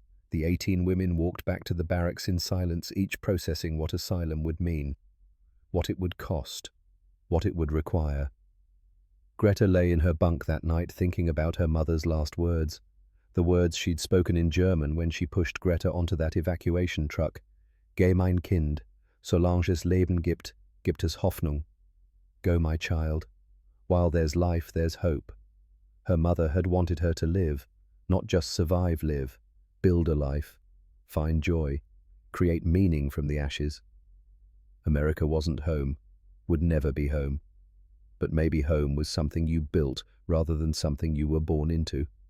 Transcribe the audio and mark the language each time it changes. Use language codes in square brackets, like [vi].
[en] The 18 women walked back to the barracks in silence, each processing what asylum would mean, what it would cost, what it would require. Greta lay in her bunk that night thinking about her mother's last words, the words she'd spoken in German when she pushed Greta onto that evacuation truck. [de] Geh mein Kind, solange es Leben gibt, gibt es Hoffnung. [en] Go, my child. While there's life, there's hope. Her mother had wanted her to live, not just live, build a life, find joy, create meaning from the ashes. America wasn't home, would never be home. But maybe home was something you built rather than something you were born into.